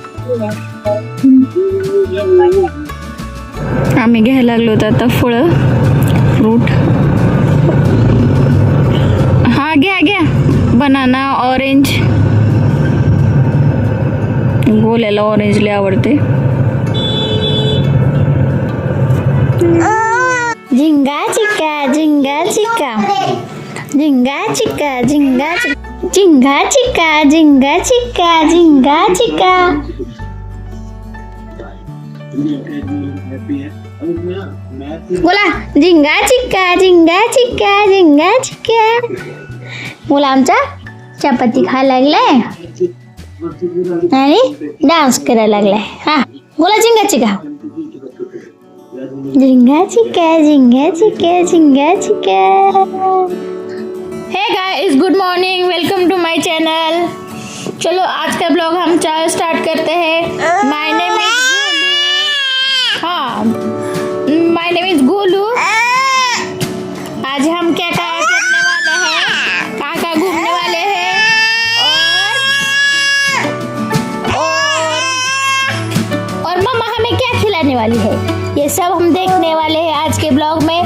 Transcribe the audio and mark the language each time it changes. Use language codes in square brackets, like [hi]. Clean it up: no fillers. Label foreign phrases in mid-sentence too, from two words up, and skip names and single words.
[mr] आम्ही घ्यायला लागलो होतो आता फळं फ्रूट. हा घ्या घ्या. [en] banana, orange. [mr] गोल्याला ऑरेंज लय आवडते. झिंगा चिका झिंगा चिका झिंगा चिका झिंगा चिका झिंगा चिका झिंगा चिका झिंगा चिका. बोला झिंगा चिका झिंगा चिका झिंगा चिका. बोला आमचा चपाती खायला लागलाय आणि डान्स करायला लागलाय. हा बोला झिंगा चिका झिंगा चिका झिंगा चिका झिंगा चिका. [en] Hey guys, good morning, welcome to my channel. [hi] चलो आज का ब्लॉग हम स्टार्ट करते हैं. [en] My name is my name is Golu. [hi] आज हम क्या क्या करने वाले हैं, कहाँ घूमने वाले हैं और मम्मा हमें क्या खिलाने वाली है, ये सब हम देखने वाले हैं आज के ब्लॉग में.